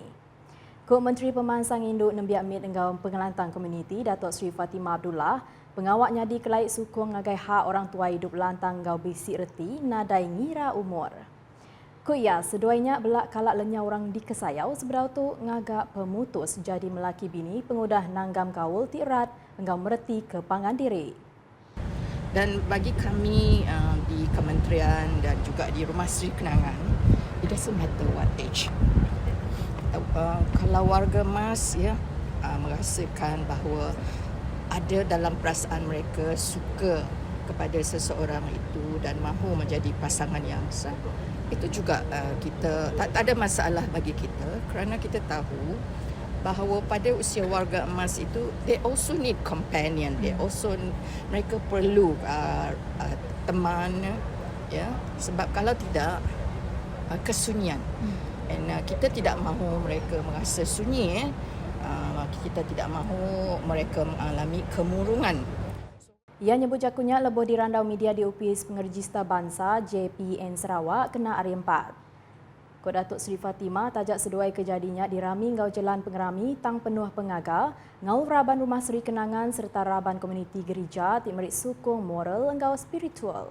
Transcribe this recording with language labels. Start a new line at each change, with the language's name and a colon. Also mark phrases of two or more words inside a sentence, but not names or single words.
Iban: Kuk Menteri Pemansang Induk Nembiak Mit engau pengelantang komuniti Datuk Seri Fatimah Abdullah, pengawaknya di kelait sukong ngagai hak orang tuai hidup lantang ngau bisik reti nadai ngira umur. Kuya seduainya belak kalak lenyau orang di Kesayau seberau tu ngagak pemutus jadi melaki bini pengudah nanggam kaul tirat engau mereti ke Pangandiri.
Malay: Dan bagi kami di kementerian dan juga di Rumah Seri Kenangan,
English: it doesn't matter what age.
Malay: Kalau warga mas merasakan bahawa ada dalam perasaan mereka suka kepada seseorang itu dan mahu menjadi pasangan yang sah, itu juga kita tak ada masalah bagi kita kerana kita tahu bahawa pada usia warga emas itu
English: they also need companion,
Malay: mereka perlu teman, ya, sebab kalau tidak kesunyian. Dan kita tidak mahu mereka merasa sunyi, kita tidak mahu mereka mengalami kemurungan.
Iban: Ia nyebut jakunya lebih dirandau media di Opis Pengerjista Bangsa JPN Sarawak kena hari 4. Kod Datuk Seri Fatimah tajak seduai kejadinya di rami ngau jalan pengerami tang penuh pengaga, ngau raban rumah Seri Kenangan serta raban komuniti gereja timerik sukong moral ngau spiritual.